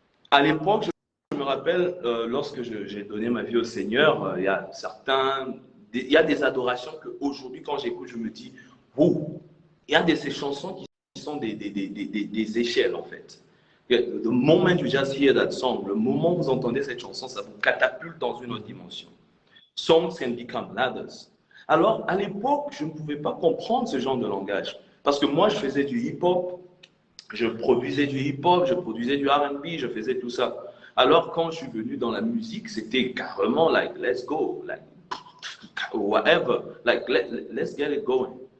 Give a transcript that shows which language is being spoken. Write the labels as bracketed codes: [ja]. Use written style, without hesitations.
[fr] À l'époque, je me rappelle, lorsque j'ai donné ma vie au Seigneur, il y a des adorations qu'aujourd'hui, quand j'écoute, je me dis, oh, il y a de ces chansons qui sont des échelles, en fait. The moment you just hear that song, le moment où vous entendez cette chanson, ça vous catapulte dans une autre dimension. [en] Songs can become ladders. [fr] Alors, à l'époque, je ne pouvais pas comprendre ce genre de langage. Parce que moi, je faisais du hip-hop, je produisais du hip-hop, je produisais du R&B, je faisais tout ça. Alors, quand je suis venu dans la musique, c'était carrément [en] like, let's go, like, whatever, like, let's get it going.